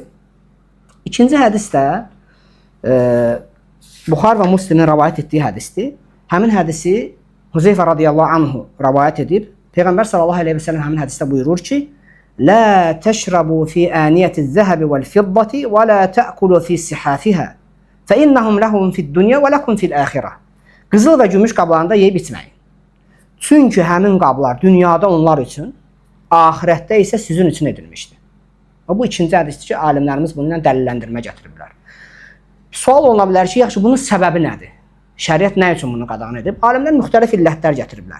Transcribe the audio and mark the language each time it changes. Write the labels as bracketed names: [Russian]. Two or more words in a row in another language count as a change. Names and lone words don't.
[Azerbaijani] İkinci hədis də Buxar və Müslimin rəvayət etdiyi hədisdir. Həmin hədisi Huzeyfə [Arabic] رضي الله عنه [Azerbaijani] rəvayət edib. [Arabic] Peyğəmbər صلى الله عليه وسلم [Azerbaijani] həmin hədisdə buyurur ki: [Arabic] "لا تشربوا في آنية الذهب والفضة ولا تأكلوا في صحافها فإنهم لهم في الدنيا ولكم في الآخرة." [Azerbaijani] Qızıl və gümüş qablarında yeyib içməyin. Çünki həmin qablar dünyada onlar üçün, axirətdə isə sizin üçün edilmişdir. Bu ikinci hədisdir ki, alimlərimiz bununla dəlilləndirmə gətiriblər. Sual oluna bilər ki, yaxşı bunun səbəbi nədir? Şəriət nə üçün bunu qadağan edib? Alimlər müxtəlif illətlər gətiriblər.